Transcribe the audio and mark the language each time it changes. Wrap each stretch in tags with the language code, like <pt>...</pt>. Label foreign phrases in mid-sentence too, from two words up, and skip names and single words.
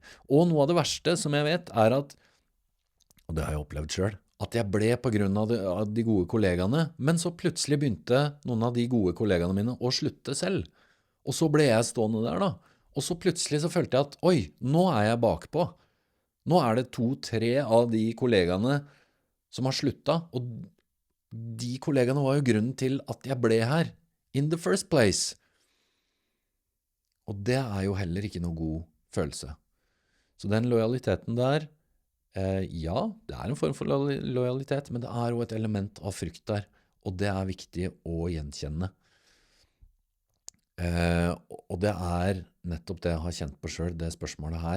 <no>Og noe av det verste som jeg vet er at, og det har jeg opplevd selv, at jeg ble på grunn av de gode kollegaene, men så plutselig begynte noen av de gode kollegaene mine å slutte selv. Og så ble jeg stående der da. Og så plutselig så følte jeg at, oi, nå er jeg bakpå. Nå er det 2-3 av de kollegaene som har sluttet, og de kollegaene var jo grunnen til at jeg ble her,</no> <en>in the first place.</en> <no>Og det er jo heller ikke noe god følelse. Så den lojaliteten der, ja, det er en form for lojalitet, men det er også et element av frykt der, og det er viktig å gjenkjenne. Og det er nettopp det jeg har kjent på selv, det spørsmålet her.</no>